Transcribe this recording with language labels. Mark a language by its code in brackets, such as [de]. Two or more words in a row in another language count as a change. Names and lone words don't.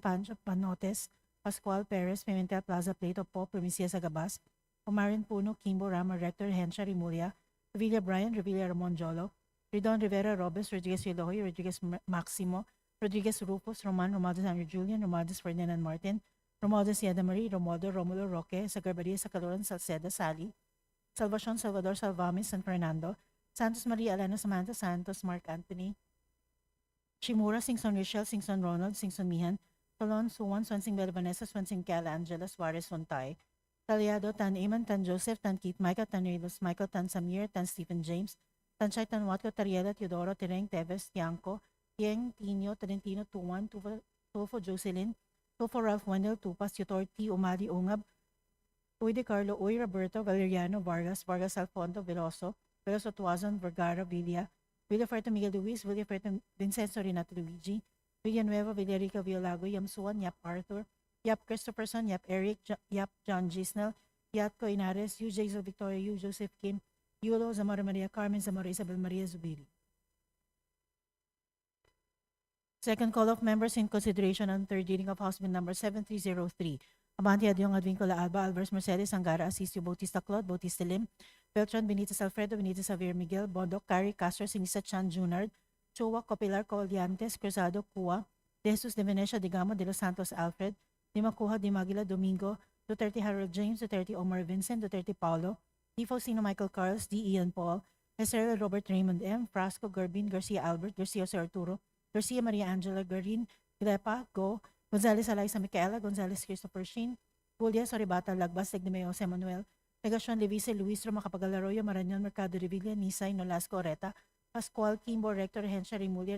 [en] Pancho, Panotes, Pascual, Perez, Pimentel, Plaza, Plato, Po, Primicia, Sagabas, Omarin Puno, Kimbo, Rama, Rector, Hensha, Rimulia, Revilla Brian, Revilla Ramon Jolo, Ridon Rivera, Robes, Rodriguez Eloy, Rodriguez Maximo, Rodriguez Rufus, Roman, Romualdez Andrew Julian, Romualdez Ferdinand Martin, Romualdez Yeda Marie, Romualdo Romulo Roque, Sagarbaria, Sacaloran, Salceda, Sally, Salvacion, Salvador Salvamis, San Fernando, Santos Maria Elena Samantha Santos, Mark Anthony, Shimura, Singson Richelle, Singson Ronald, Singson Mihan, Tolon, Suwan, Swansing Bella Vanessa, Swansing Cala Angela, Suarez Fontay, Taliado, Tan Eman, Tan Joseph, Tan Keith, Micah, Tan Relos, Michael, Tan Samir, Tan Stephen James, Tan Chay, Tan Watco, Tariela, Teodoro, Tereng, Teves, Tiangco, Tieng, Tino, Tolentino, Tuwan, Tufo, Jocelyn, Tufo, Ralph Wendell, Tupas, Tutor, T. Umali, Ungab, Uy de Carlo, Uy, Roberto, Valeriano, Vargas, Vargas Alfonso, Veloso, Veloso Tuazon, Vergara, Villa, Villaferto Miguel Luis, Villaferto Vincenzo Renato Luigi, Villanueva, Villarica, Villago, Yamsuan, Yap Arthur, Yap Christopherson, Yap Eric, Yap John Gisnel, Yatco Inares, Yu Jason Victoria, Yu Joseph Kim, Yulo, Zamora Maria Carmen, Zamora Isabel Maria Zubiri. Second call of members in consideration on third reading of House Bill number 7303. Abante Adyong Advincula Alba, Alvarez Mercedes, Angara, Asisio, Bautista Claude, Bautista Lim, Beltran, Benitez Alfredo, Benitez Javier Miguel, Bondok, Cari, Castro, Sinisa Chan Junard, Chua, Copilar, Colliantes, Cruzado, Cua, De Jesus de Venecia, Digamo, De Los Santos Alfred, Dimacuja, Dimagila, Domingo, Duterte Harold James, Duterte Omar Vincent, Duterte Paulo, Di Faustino Michael Carlos, D. Ian Paul, Estrella Robert Raymond M., Frasco, Garbin, Garcia Albert, Garcia Jose Arturo, Garcia Maria Angela, Garin, Gilepa, Go, Gonzales Eliza Micaela, Gonzales Christopher Sheen, Julia Soribata, Lagbas, Tegnemeo, Jose Manuel, Legacion Levise, Luis Roma Capagalaroyo, Marañon, Mercado Revilla, Nisay, Nolasco, Oreta, Pascual, Kimbo, Rector, Hensha, Rimulia,